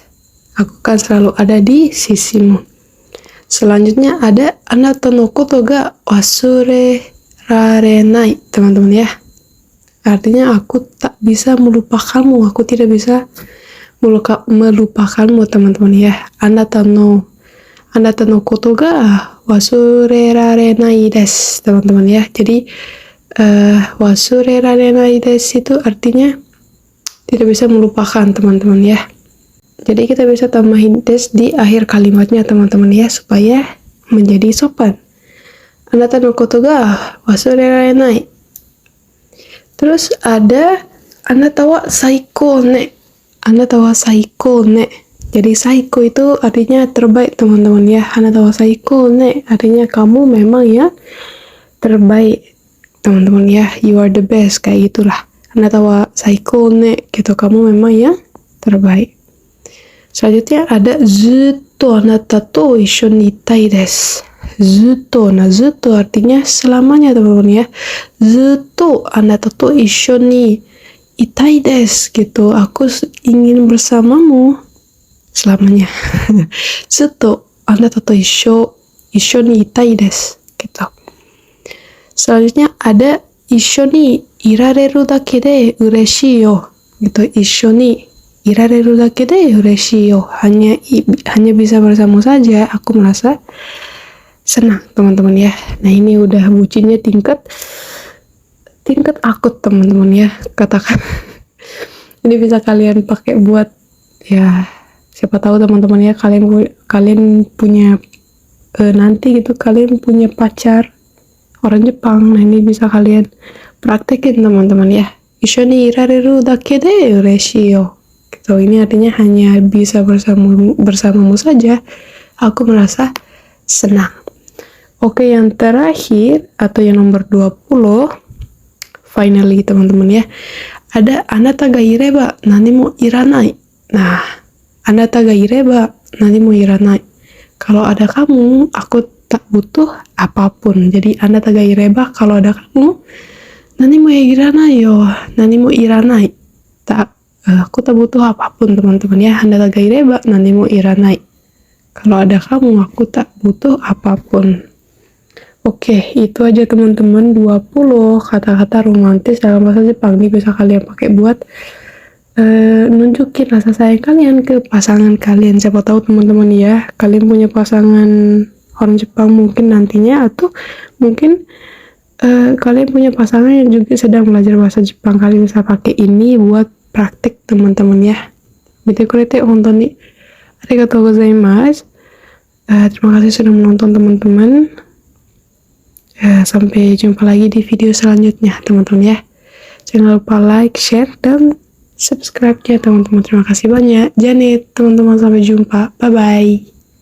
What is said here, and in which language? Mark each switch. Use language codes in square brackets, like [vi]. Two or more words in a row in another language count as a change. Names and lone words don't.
[id] Aku akan selalu ada di sisimu. Selanjutnya ada [ja] あなたのことが忘れられない, [id] teman-teman ya. Artinya aku tak bisa melupakanmu, aku tidak bisa melupakanmu, teman-teman ya. [ja] あなたのことが忘れられないです, [id] teman-teman ya. Jadi [ja] 忘れられないです [id] itu artinya tidak bisa melupakan, teman-teman ya. Jadi kita bisa tambahin des di akhir kalimatnya, teman-teman ya, supaya menjadi sopan. [ja] あなたのことが忘れられない. [id] Terus ada [ja] あなたは最高ね. あなたは最高ね. [id] Jadi saiko itu artinya terbaik, teman-teman ya. [ja] あなたは最高ね [id] artinya kamu memang yang terbaik, teman-teman ya. [en] You are the best, [id] kayak gitulah. [ja] あなたは最高ね [id] gitu, kamu memang yang terbaik. Selanjutnya ada [ja] ずっとあなたと一緒にいたいです. [id] Zutto, nah zutto artinya selamanya, teman-teman ya. [ja] ずっとあなたと一緒にいたいです gitu. [id] Aku ingin bersamamu selamanya. [ja] ずっとあなたと一緒にいたいです gitu. [id] Selanjutnya ada [ja] 一緒にいられるだけで嬉しいよ [id] gitu. [ja] 一緒にいられるだけで嬉しいよ. [id] Hanya bisa bersama saja aku merasa senang, teman-teman ya. Nah, ini udah bucinnya tingkat akut, teman-teman ya, katakan. Ini bisa kalian pakai buat ya, siapa tahu teman-teman ya, kalian punya nanti gitu, kalian punya pacar orang Jepang. Nah, ini bisa kalian praktekin, teman-teman ya. [ja] 一緒にいられるだけで嬉しいよ gitu. [id] Ini artinya hanya bisa bersamamu saja aku merasa senang. Oke, yang terakhir atau yang nomor 20, finally, teman-teman ya. Ada [ja] あなたがいれば何もいらない. Nah, あなたがいれば何もいらない. [id] Kalau ada kamu, aku tak butuh apapun. Jadi [ja] あなたがいれば, [id] kalau ada kamu, [ja] 何もいらないよ. 何もいらない. [id] Aku tak butuh apapun, teman-teman ya. [ja] あなたがいれば何もいらない. [id] Kalau ada kamu, aku tak butuh apapun. Oke, itu aja teman-teman, 20 kata-kata romantis dalam bahasa Jepang. Ini bisa kalian pakai buat nunjukin rasa sayang kalian ke pasangan kalian. Siapa tahu teman-teman ya, kalian punya pasangan orang Jepang mungkin nantinya, atau mungkin kalian punya pasangan yang juga sedang belajar bahasa Jepang. Kalian bisa pakai ini buat praktik, teman-teman ya. [ja] 見てくれて本当にありがとうございます. [id] Terima kasih sudah menonton, teman-teman. Sampai jumpa lagi di video selanjutnya, teman-teman ya. Jangan lupa like, share, dan subscribe-nya teman-teman. Terima kasih banyak. Janet, teman-teman, sampai jumpa. [en] Bye-bye.